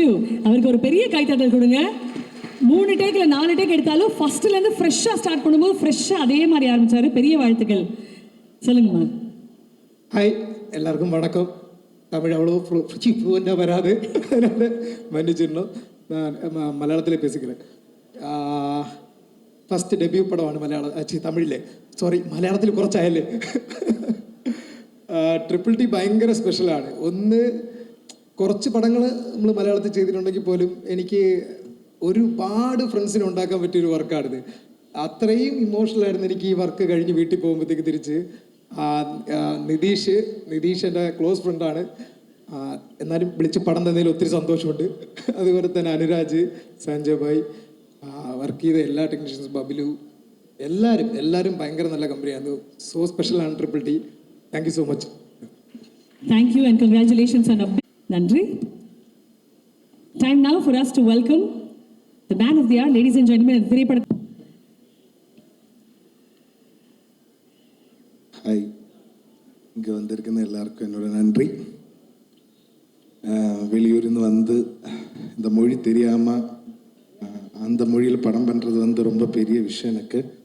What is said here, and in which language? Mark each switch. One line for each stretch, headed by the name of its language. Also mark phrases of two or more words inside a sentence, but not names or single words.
Tamil: அவருக்கு ஒரு பெரிய கைத்தட்டல் கொடுங்க. 3 டேக்ல 4 டேக் எடுத்தாலும் ஃபர்ஸ்ட்லேருந்து ஃப்ரெஷ்ஷாக ஸ்டார்ட் பண்ணும்போது ஃப்ரெஷ்ஷாக அதே மாதிரி ஆரம்பித்தார். பெரிய வாழ்த்துக்கள். சொல்லுங்கம்மா. ஹாய், எல்லாருக்கும் வணக்கம். தமிழ் அவ்வளோ ஃப்ளூவெண்ட்டாக வராது, அதனால் மன்னிச்சிடணும். நான் மலையாளத்தில் பேசிக்கிறேன்.
English: first debut
Malayalam: പടമാണ് മലയാളം തമിഴിലെ മലയാളത്തിൽ കുറച്ചായല്ലേ. ട്രിപ്പിൾ ടി ഭയങ്കര സ്പെഷ്യലാണ്. ഒന്ന് കുറച്ച് പടങ്ങൾ നമ്മൾ മലയാളത്തിൽ ചെയ്തിട്ടുണ്ടെങ്കിൽ പോലും എനിക്ക് ഒരുപാട് ഫ്രണ്ട്സിനെ ഉണ്ടാക്കാൻ പറ്റിയൊരു വർക്കാണിത്. അത്രയും ഇമോഷണലായിരുന്നു എനിക്ക് ഈ വർക്ക് കഴിഞ്ഞ് വീട്ടിൽ പോകുമ്പോഴത്തേക്ക് തിരിച്ച്. നിതീഷ് എൻ്റെ
English: close friend,
Malayalam: എന്നാലും വിളിച്ച് പടം തന്നതിൽ ഒത്തിരി സന്തോഷമുണ്ട്. അതുപോലെ തന്നെ അനുരാജ്, സഞ്ജയ് ഭായ്, വർക്ക് ചെയ്ത എല്ലാ ടെക്നീഷ്യൻസ്, ബബിലു, എല്ലാവരും ഭയങ്കര നല്ല കമ്പനിയാണ്.
English: so special
Malayalam: ട്രിപ്പിൾ ടി.
English: thank you so much. Thank you and congratulations on a big Nandri. Time now for us to welcome the man of the hour, ladies and gentlemen.
Tamil: ஹாய், இங்கே வந்திருக்கிற எல்லாருக்கும் என்னோட நன்றி. வெளியூர்ந்து வந்து இந்த மொழி தெரியாமல் அந்த மொழியில் படம் பண்ணுறது வந்து ரொம்ப பெரிய விஷயம் எனக்கு.